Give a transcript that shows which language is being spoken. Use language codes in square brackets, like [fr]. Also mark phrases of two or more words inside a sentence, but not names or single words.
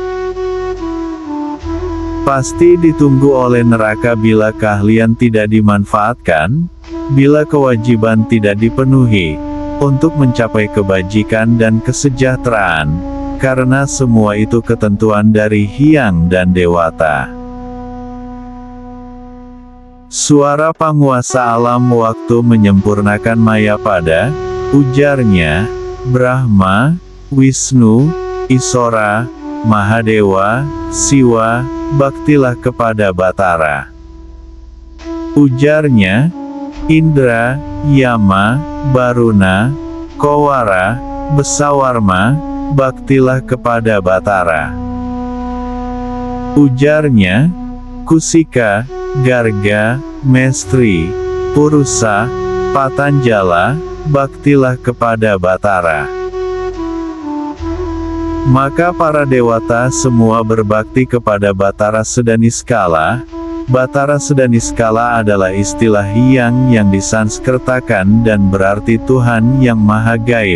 [id] Pasti ditunggu oleh neraka bila keahlian tidak dimanfaatkan, bila kewajiban tidak dipenuhi, untuk mencapai kebajikan dan kesejahteraan, karena semua itu ketentuan dari Hyang dan Dewata. Suara penguasa alam waktu menyempurnakan Mayapada, ujarnya, Brahma, Wisnu, Isora, Mahadewa, Siwa, baktilah kepada Batara. Ujarnya, Indra, Yama, Baruna, Kowara, Besawarma, baktilah kepada Batara. Ujarnya, Kusika, Garga, Mestri, Purusa, Patanjala, baktilah kepada Batara. Maka para dewata semua berbakti kepada Batara Sedaniskala. Batara Sedaniskala adalah istilah Hyang yang disanskertakan dan berarti Tuhan yang Maha Gaib.